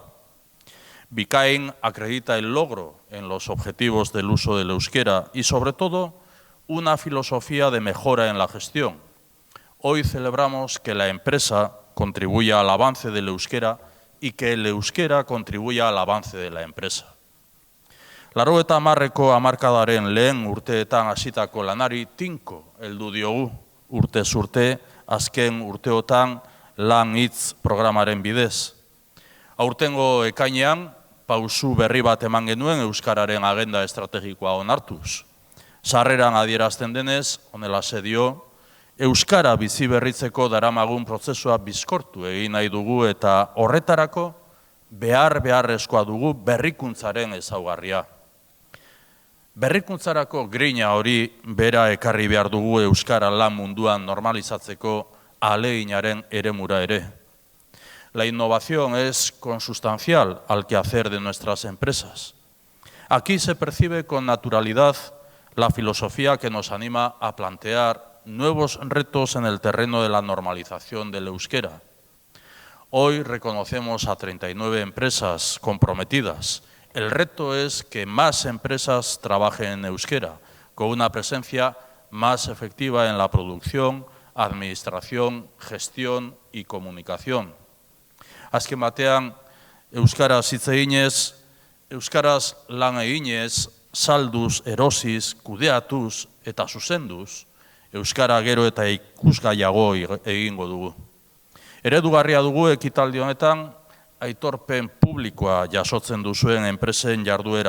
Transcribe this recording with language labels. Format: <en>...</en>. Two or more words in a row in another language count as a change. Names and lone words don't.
<es>Bikain acredita el logro en los objetivos del uso del euskera y, sobre todo, una filosofía de mejora en la gestión. Hoy celebramos que la empresa contribuya al avance del euskera y que el euskera contribuya al avance de la empresa.</es> <eu>80ko hamarkadaren lehen urteetan hasitako lanari tinko heldu diogu, urtez urte, azken urteotan lan hitz programaren bidez. Aurtengo ekainean, pausu berri bat eman genuen euskararen agenda estrategikoa onartuz. Sarreran adierazten denez, honelaxe dio, euskara bizi berritzeko daramagun prozesua bizkortu egin nahi dugu eta horretarako beharrezkoa dugu berrikuntzaren ezaugarria. Berrikuntzarako grina hori bera ekarri behar dugu euskara lan munduan normalizatzeko ahaleginaren eremura ere.</eu> <es>La innovación es consustancial al quehacer de nuestras empresas. Aquí se percibe con naturalidad la filosofía que nos anima a plantear nuevos retos en el terreno de la normalización del euskera. Hoy reconocemos a 39 empresas comprometidas. El reto es que más empresas trabajen en euskera, con una presencia más efectiva en la producción, administración, gestión y comunicación.</es> <eu>Azken batean, euskaraz hitz eginez, euskaraz lan eginez, salduz, erosiz, kudeatuz eta zuzenduz, euskara gero eta ikusgaiago egingo dugu. Eredugarria dugu ekitaldi honetan, aitorpen publikoa jasotzen duzuen enpresen jarduera.</eu>